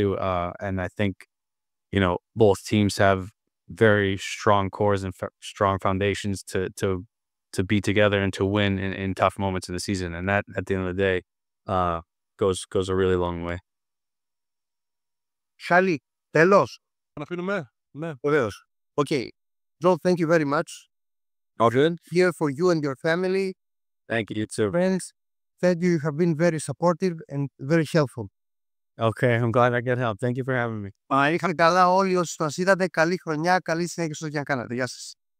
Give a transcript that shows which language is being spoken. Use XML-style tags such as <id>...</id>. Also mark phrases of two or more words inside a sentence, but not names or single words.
<en>And I think both teams have very strong cores and strong foundations to be together and to win in tough moments of the season. And that, at the end of the day, goes a really long way. Charlie,</en> <el>τέλος. Να αφήνουμε. Ναι. Βεβαίως.</el> <en>Okay. John, thank you very much. All good? Here for you and your family. Thank you too. Friends, thank you. You have been very supportive and very helpful. Okay, I'm glad I get help. Thank you for having me.</en> <el>Είχαν καλά όλοι όσοι μας είδατε. Καλή χρονιά, καλή συνέχεια στο ό,τι κάνατε. Γεια σας.</el>